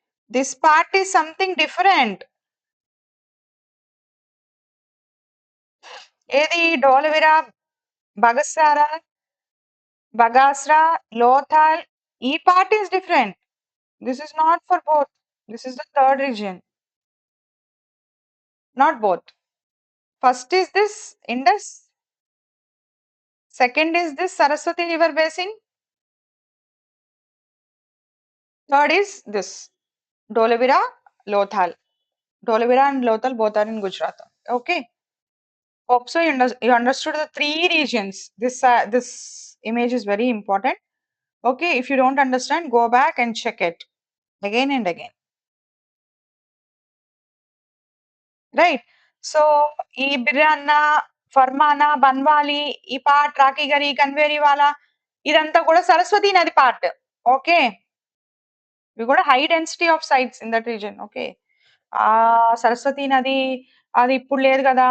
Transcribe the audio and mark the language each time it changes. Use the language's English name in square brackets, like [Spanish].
[English] This part is something different. [Telugu] ఏది? ధోలవిరా, బగస్సారా, బగాస్రా, లోథాల్ ఈ part is different. [English] This is not for both. This is the third region. Not both. First is this Indus. Second is this Saraswati River Basin. Third is this Dholavira, Lothal. Dholavira and Lothal both are in Gujarat. Okay. Hope so you understood the three regions. This image is very important. Okay. If you don't understand, go back and check it again and again. Right. [Telugu] So, ఈ బిర్యానా, ఫర్మానా, బన్వాలి, ఈ part Rakhigarhi, కన్వేరీవాలా ఇదంతా కూడా సరస్వతి నది part. Okay. ఇవి కూడా [English] High density of sites in that region. [Telugu] Okay. Saraswati నది అది ఇప్పుడు లేదు కదా!